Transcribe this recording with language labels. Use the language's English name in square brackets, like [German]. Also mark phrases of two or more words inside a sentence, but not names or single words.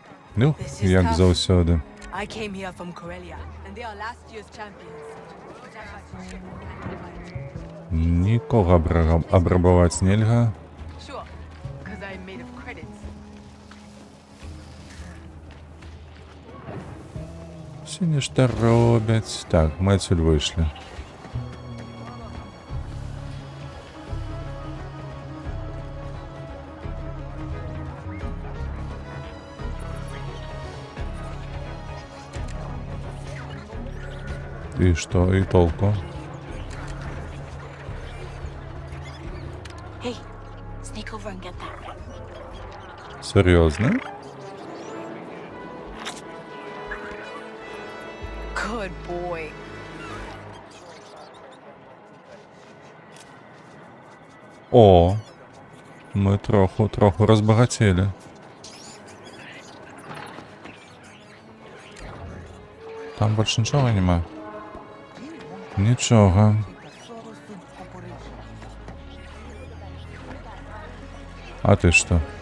[Ukrainian] Ну, як завсёди. [English] I came here from Corellia, and they are last year's champions. But I had to ship and fight. [Ukrainian] Нікого абрабувати нельга. [English] Sure, because I'm made of credits. [Ukrainian] Сьогодні ж те роблять. Так, ми отсюд вийшли. І що, і толку? [English] Hey, sneak over and get that. [Ukrainian] Серйозно? [English] Good boy. [Ukrainian] О, ми троху розбагатіли. Там більше нічого нема. Нічого. А ти що?